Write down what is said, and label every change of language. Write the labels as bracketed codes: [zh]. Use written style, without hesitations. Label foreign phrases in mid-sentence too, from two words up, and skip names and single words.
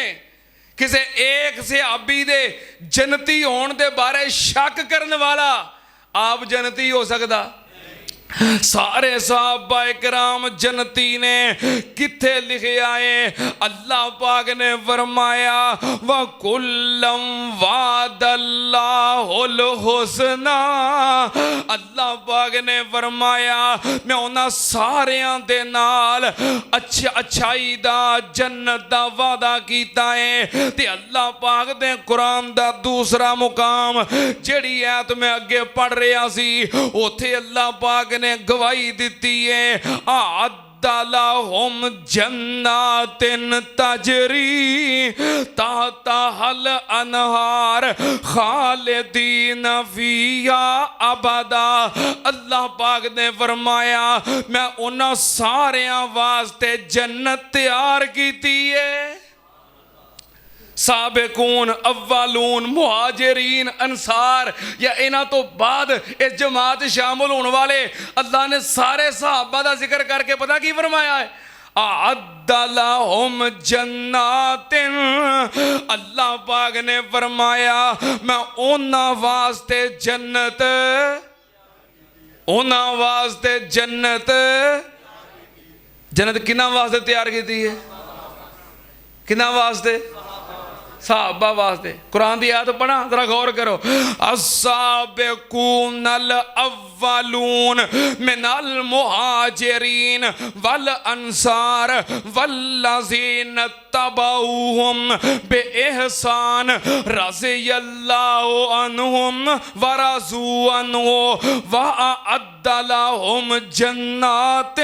[pa] کسے ایک صحابی دے جنتی ہون دے بارے شک کرنے والا آپ جنتی ہو سکتا؟ سارے صحابہ کرام جنتی نے۔ کتھے لکھے آئے؟ اللہ پاک نے فرمایا [ar] وَكُلًّا وَعَدَ اللَّهُ الْحُسْنَى، [pa] اللہ پاک نے فرمایا میں انہاں ساریاں دے نال اچھائی دا جنت دا وعدہ کیتا ہے۔ تے اللہ پاک دے قرآن دا دوسرا مقام جڑی آیت میں اگے پڑھ رہا سی اوتھے اللہ پاک نے گواہی دیتی ہے [ar] اعد لہم جنات تجری تحتہا الانہار خالدین فیہا ابدا۔ [pa] اللہ پاک نے فرمایا میں انہاں ساریاں واسطے جنت تیار کیتی ہے۔ سابقون اولون مہاجرین انصار یا انہاں تو بعد اس جماعت شامل ہونے والے اللہ نے سارے صحابہ دا ذکر کر کے پتہ کی فرمایا ہے [ar] اعد لہم جنات، [pa] اللہ پاک نے فرمایا میں انہاں واسطے جنت، انہاں واسطے جنت، جنت کنہاں واسطے تیار کی تھی ہے؟ کنہاں واسطے؟ صحابہ واسطے۔ قرآن دی آیت پڑھا ذرا غور کرو [ar] السابقون الاولون من المہاجرین والانصار والذین اتبعوہم بإحسان رضی اللہ عنہم ورضوا عنہ وأعد لہم جنات